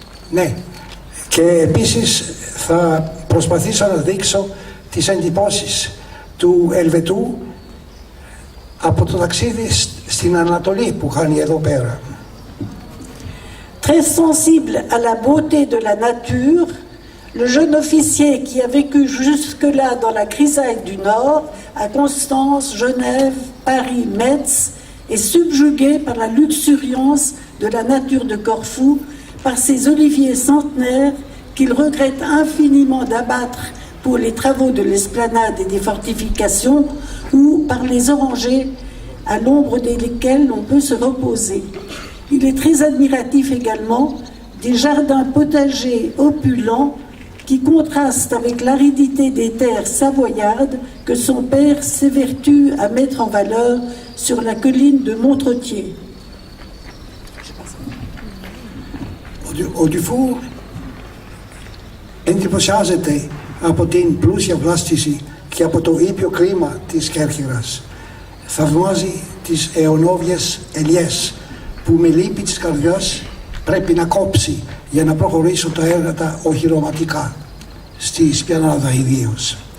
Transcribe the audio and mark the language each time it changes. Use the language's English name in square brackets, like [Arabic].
[Greek] Ναι, και επίσης θα προσπαθήσω να δείξω τις εντυπώσεις του Ελβετού από το ταξίδι στην Ανατολή που κάνει εδώ πέρα. [French] Très sensible à la beauté de la nature, le jeune officier qui a vécu jusque-là dans la grisaille du Nord, à Constance, Genève, Paris, Metz, est subjugué par la luxuriance de la nature de Corfou, par ces oliviers centenaires qu'il regrette infiniment d'abattre pour les travaux de l'esplanade et des fortifications, ou par les orangers à l'ombre desquels on peut se reposer. Il est très admiratif également des jardins potagers opulents qui contrastent avec l'aridité des terres savoyardes que son père s'évertue à mettre en valeur sur la colline de Montretier. [Greek] Ο Dufour εντυπωσιάζεται από την πλούσια βλάστηση και από το ήπιο κλίμα της Κέρκυρας. Θαυμάζει τις αιωνόβιες ελιές που με λύπη της καρδιάς πρέπει να κόψει για να προχωρήσουν τα έργα τα οχυρωματικά, στη Σπιανάδα ιδίως.